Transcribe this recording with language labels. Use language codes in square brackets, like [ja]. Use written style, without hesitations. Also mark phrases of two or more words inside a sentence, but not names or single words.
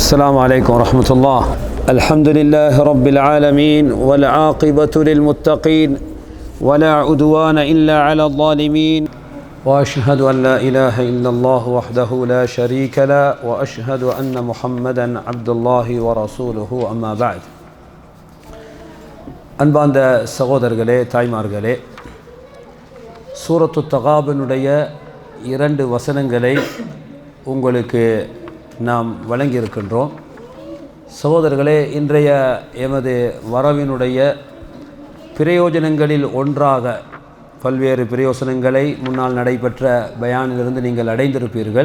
[ar] السلام عليكم ورحمة الله. الحمد لله رب العالمين والعاقبة للمتقين ولا عدوان إلا على الظالمين وأشهد أن لا إله إلا الله وحده لا شريك له وأشهد أن محمدا عبد الله ورسوله أما بعد. [ta] அன்பார்ந்த சகோதரர்களே, தாய்மார்களே, சூரத்து தகாபனுடைய 2 வசனங்களை உங்களுக்கு நாம் வழங்கியிருக்கின்றோம். சகோதரர்களே, இன்றைய எமது வரவினுடைய பிரயோஜனங்களில் ஒன்றாக பல்வேறு பிரயோசனங்களை முன்னால் நடைபெற்ற பயானிலிருந்து நீங்கள் அடைந்திருப்பீர்கள்.